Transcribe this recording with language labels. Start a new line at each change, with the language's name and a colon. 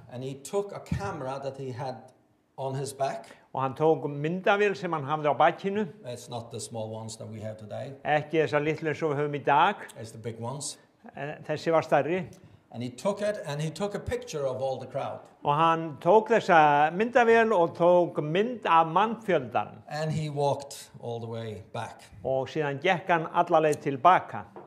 English: And he took a camera that he had on his back.
Icelandic: og hann tók myndavél sem hann hafði á bakinu,
English: It's not the small ones that we have today.
Icelandic: ekki þessar litlu eins og við höfum í dag,
English: It's the big ones.
Icelandic: þessi var stærri,
English: And he took it and he took a picture of all the crowd.
Icelandic: og hann tók þessa myndavél og tók mynd af mannfjöldan
English: And he walked all the way back.
Icelandic: og síðan gekk hann alla leið tilbaka.